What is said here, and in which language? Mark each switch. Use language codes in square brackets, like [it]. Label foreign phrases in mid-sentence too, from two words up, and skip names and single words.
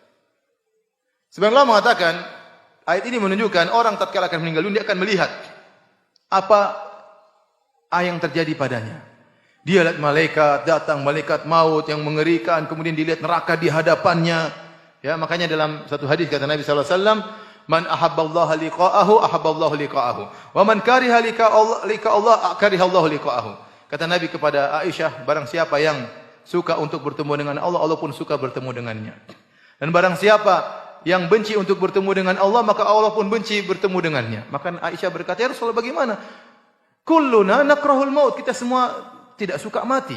[id] Sebagian ulama mengatakan ayat ini menunjukkan orang tatkala akan meninggal dunia akan melihat apa yang terjadi padanya. Dia lihat malaikat datang, malaikat maut yang mengerikan, kemudian dilihat neraka di hadapannya. Ya, makanya dalam satu hadis kata Nabi [ar] صلى الله عليه وسلم, من أحب الله لقاءه أحب الله لقاءه ومن كره لقاء الله كره الله لقاءه. [id] Kata Nabi kepada Aisyah, barang siapa yang suka untuk bertemu dengan Allah, Allah pun suka bertemu dengannya. Dan barang siapa yang benci untuk bertemu dengan Allah, maka Allah pun benci bertemu dengannya. Maka Aisyah berkata, [ar] يا رسول الله, [id] bagaimana? [ar] كلنا نكره الموت, [id] kita semua tidak suka mati.